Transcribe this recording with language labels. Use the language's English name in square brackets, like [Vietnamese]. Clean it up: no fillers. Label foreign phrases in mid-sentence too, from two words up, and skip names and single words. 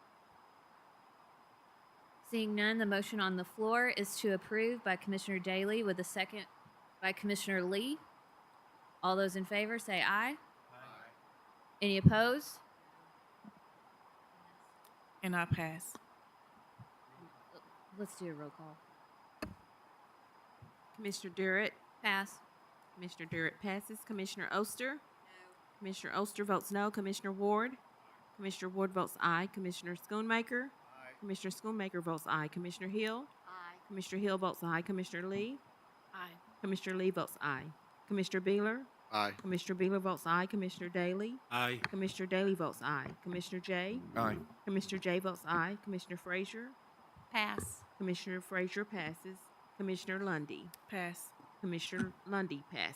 [English] Seeing none, the motion on the floor is to approve by Commissioner Daly with a second by Commissioner Lee. All those in favor say aye. Aye. Any opposed? And I pass. Let's do a roll call. Commissioner Durrett. Pass. Commissioner Durrett passes. Commissioner Oster. No. Commissioner Oster votes no. Commissioner Ward. Commissioner Ward votes aye. Commissioner Schoonmaker. Aye. Commissioner Schoonmaker votes aye. Commissioner Hill. Aye. Commissioner Hill votes aye. Commissioner Lee. Aye. Commissioner Lee votes aye. Commissioner Beeler. Aye. Commissioner Beeler votes aye. Commissioner Daly. Aye. Commissioner Daly votes aye. Commissioner J. Aye. Commissioner J votes aye. Commissioner Frazier. Pass. Commissioner Frazier passes. Commissioner Lundy. Pass. Commissioner Lundy passes.